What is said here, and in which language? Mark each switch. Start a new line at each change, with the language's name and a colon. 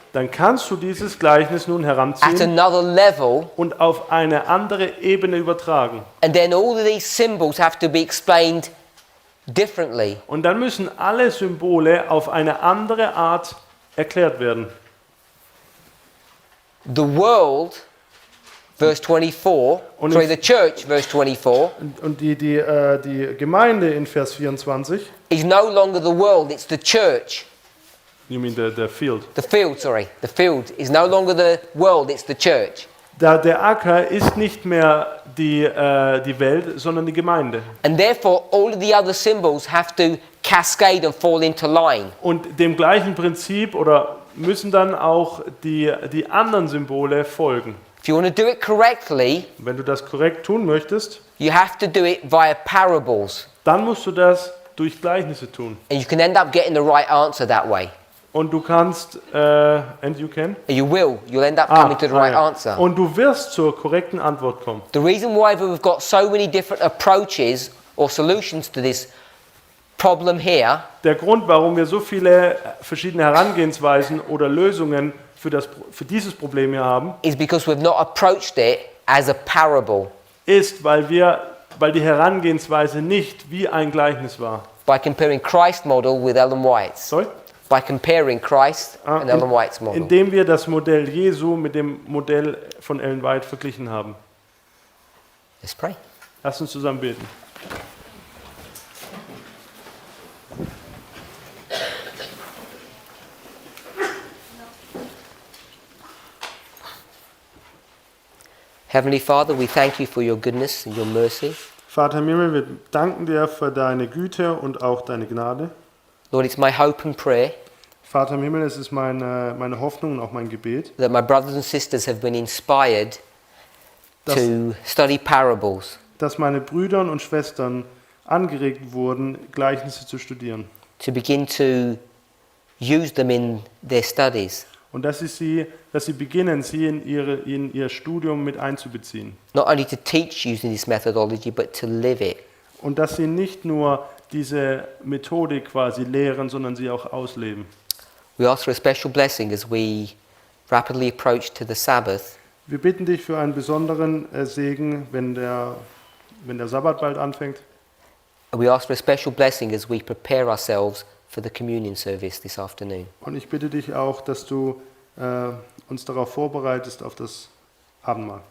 German: dann kannst du dieses Gleichnis nun
English: at
German: heranziehen
English: another level,
German: und auf eine andere Ebene übertragen.
English: and then all of these symbols have to be explained differently.
German: Und dann müssen alle Symbole auf eine andere Art erklärt werden.
English: The world, verse 24,
German: Und
English: sorry, the church, verse 24,
German: Und die Gemeinde in Vers 24
English: is no longer the world, it's the church. You mean the field? The field, sorry. The field is no longer the world, it's the church.
German: Der Acker ist nicht mehr die Welt, sondern die Gemeinde.
English: And therefore, all of the other symbols have to cascade and fall into line.
German: Und dem gleichen Prinzip oder müssen dann auch die anderen Symbole folgen.
English: If you want to do it correctly,
German: Wenn du das korrekt tun möchtest,
English: you have to do it via parables.
German: dann musst du das durch Gleichnisse tun.
English: And you can end up getting the right answer that way.
German: Und du kannst,
English: and you can? You will. You'll end up coming to the right
German: ja.
English: answer.
German: Und du wirst zur korrekten Antwort kommen.
English: The reason why we've got so many different approaches or solutions to this problem here
German: Der Grund, warum wir so viele verschiedene Herangehensweisen oder Lösungen für dieses Problem hier haben,
English: is because we've not approached it as a parable.
German: ist, weil die Herangehensweise nicht wie ein Gleichnis war.
English: By comparing Christ's model with Ellen White's. Sorry? By comparing Christ and Ellen White's model.
German: Indem wir das Modell Jesu mit dem Modell von Ellen White verglichen haben.
English: Let's pray.
German: Lass uns zusammen beten.
English: Heavenly Father, we thank you for your goodness and your mercy.
German: Vater im Himmel, wir danken dir für deine Güte und auch deine Gnade.
English: Lord, it's my hope and prayer
German: Vater im Himmel, es ist meine Hoffnung und auch mein Gebet,
English: that my brothers and sisters have been inspired to study parables,
German: dass meine Brüder und Schwestern angeregt wurden, Gleichnisse zu studieren.
English: to begin to use them in their studies.
German: Und dass sie beginnen, sie in ihr Studium mit einzubeziehen.
English: Not only to teach using this methodology, but to live it.
German: Und dass sie nicht nur diese Methodik quasi lehren, sondern sie auch ausleben.
English: We ask for a special blessing as we rapidly approach to the Sabbath.
German: Wir bitten dich für einen besonderen Segen, wenn der Sabbat bald anfängt.
English: And we ask for a special blessing as we prepare ourselves for the communion service this afternoon.
German: Und ich bitte dich auch, dass du uns darauf vorbereitest, auf das Abendmahl.